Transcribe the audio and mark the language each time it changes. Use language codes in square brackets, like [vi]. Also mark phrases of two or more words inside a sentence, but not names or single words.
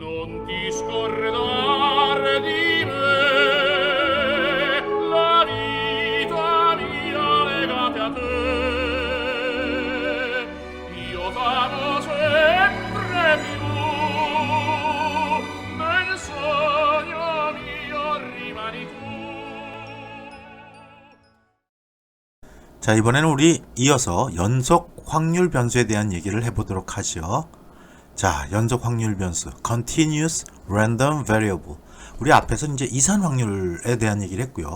[it] non ti scordar di me, la vita mia legate a te. Io t'amo sempre più, nel sogno mio rimani tu. [ko] 자, 이번에는 우리 이어서 연속 확률 변수에 대한 얘기를 해보도록 하죠. 자, 연속 확률 변수 [en] Continuous Random Variable. [ko] 우리 앞에서 이제 이산 확률에 대한 얘기를 했고요.